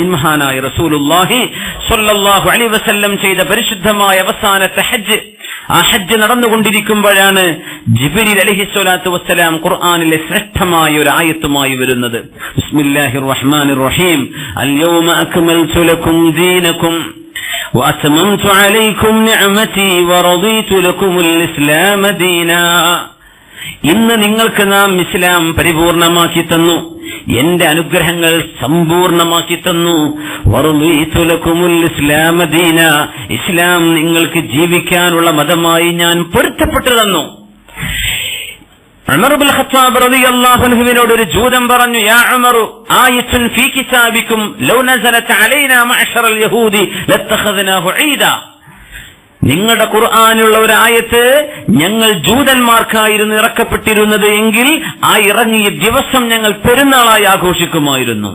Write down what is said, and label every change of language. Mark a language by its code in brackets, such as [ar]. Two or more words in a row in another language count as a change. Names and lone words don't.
[ml] മഹാനായ [ar] رسول الله صلى الله عليه وسلم [ml] ചെയ്ത പരിശുദ്ധമായ അവസാനത്തെ ഹജ്ജ്, ആ ഹജ്ജ് നടന്നുകൊണ്ടിരിക്കുമ്പോഴാണ് ജിബ്രീൽ [ar] عليه الصلاة والسلام [ml] ഖുർആനിലെ ശ്രേഷ്ഠമായ ഒരു ആയത്തുമായി വരുന്നത്. [ar] بسم الله الرحمن الرحيم. اليوم أكملت لكم دينكم وأتممت عليكم نعمتي ورضيت لكم الإسلام دينا. [ml] ഇന്ന് നിങ്ങൾക്ക് നാം ഇസ്ലാം പരിപൂർണമാക്കി തന്നു, എന്റെ അനുഗ്രഹങ്ങൾ സമ്പൂർണമാക്കി തന്നു. [ar] ورضيت لكم الإسلام دينا, [ml] ഇസ്ലാം നിങ്ങൾക്ക് ജീവിക്കാനുള്ള മതമായി ഞാൻ പൊരുത്തപ്പെട്ടു തന്നു. ഉമർ ഇബ്നുൽ ഖത്താബ് [ar] رضي الله عنه [ml] ഒരു ജൂതൻ പറഞ്ഞു, [ar] يا عمر آية في كتابكم لو نزلت علينا معشر اليهود لاتخذناه عيدا, [ml] നിങ്ങളുടെ ഖുർആനിലുള്ള ഒരു ആയത്ത് ഞങ്ങൾ ജൂതന്മാർക്കായിരുന്നു ഇറക്കപ്പെട്ടിരുന്നത് എങ്കിൽ ആ ഇറങ്ങിയ ദിവസം ഞങ്ങൾ പെരുന്നാളായി ആഘോഷിക്കുമായിരുന്നു.